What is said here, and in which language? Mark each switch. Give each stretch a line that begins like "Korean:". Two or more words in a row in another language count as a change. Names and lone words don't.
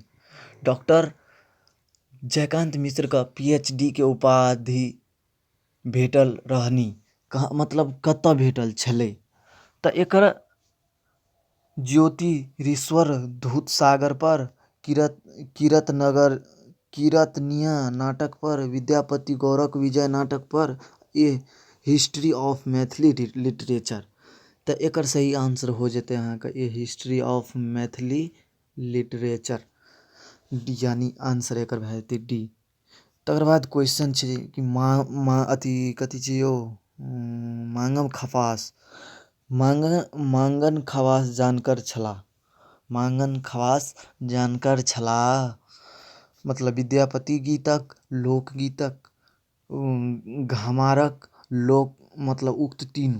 Maithili: डॉक्टर जयकांत मिश्रके PhD के उपाधि भेटल रहनी, कहाँ मतलब कतऽ भेटल छलै? तऽ एकर ज्योतिरीश्वर दूधसागर पर, कीर्तनिया नाटक पर, विद्यापति गौरव विजय नाटक पर, ए हिस्ट्री ऑफ मैथिली लिटरेचर। तऽ एकर सही आंसर हो जेतै अहाँके ए हिस्ट्री ऑफ मैथिली लिटरेचर, यानी आंसर एकर भए जेतै डी। तकर बाद क्वेश्चन छै कि कथी छै यौ, मांगन खवास। मांगन खवास जानकर छलाह। मांगन खवास जानकर छलाह मतलब विद्यापति गीतक, लोकगीतक, घमारक, लोक मतलब उक्त तीनू।